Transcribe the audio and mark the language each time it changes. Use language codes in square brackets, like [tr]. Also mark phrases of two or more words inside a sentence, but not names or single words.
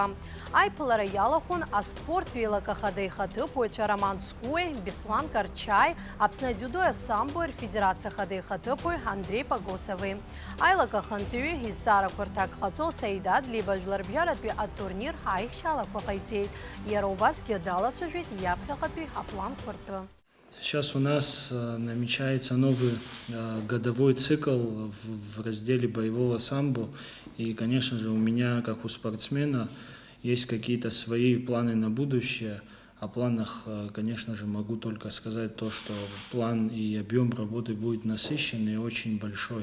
[ab] Аиԥылара иалахәын аспорттә еилагахада ихаҭыԥуаҩцәа Роман Цкуи, Беслан Карчаи, Аԥсны адиудои асамбо рфедерациа ахада ихаҭыԥуаҩ Андреи Погосови. Аилагахантәаҩы изҵаарақәа рҭак ҟаҵо Саид Адлиба жәларбжьаратәи атурнир аихшьалақәа ҟаиҵеит. Иара убасгьы далацәажәеит иаԥхьаҟатәи апланқәа ртәы. [ru] Сейчас у нас намечается новый годовой цикл в разделе боевого самбо. И, конечно же, у меня, как у спортсмена, есть какие-то свои планы на будущее. О планах, конечно же, могу только сказать то, что план и объем работы будет насыщенный и очень большой.